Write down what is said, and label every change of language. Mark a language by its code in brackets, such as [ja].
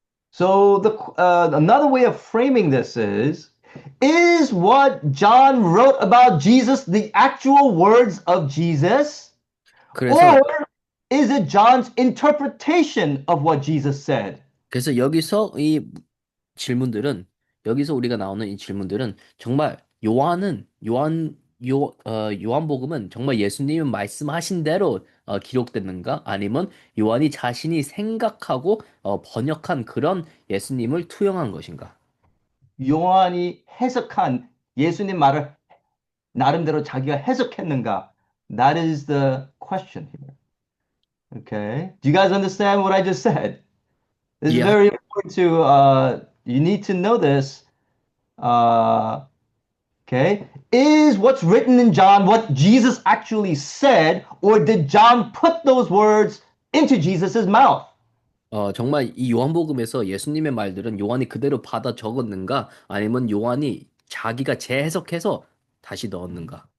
[en] So the another way of framing this is what John wrote about Jesus the actual words of Jesus, [ko] 그래서 [en] or is it John's interpretation of what Jesus said? [ko] 그래서 여기서 이 질문들은 여기서 우리가 나오는 이 질문들은 정말 요한복음은 정말 예수님이 말씀하신 대로 기록됐는가? 아니면 요한이 자신이 생각하고 번역한 그런 예수님을 투영한 것인가? 요한이 해석한 예수님 말을 나름대로 자기가 해석했는가? [en] That is the question here. Okay. Do you guys understand what I just said? This is [ko] 이해 [en] very important to, you need to know this. Uh, okay. Is what's written in John what Jesus actually said, or did John put those words into Jesus's mouth? [ko] 정말 이 요한복음에서 예수님의 말들은 요한이 그대로 받아 적었는가? 아니면 요한이 자기가 재해석해서 다시 넣었는가?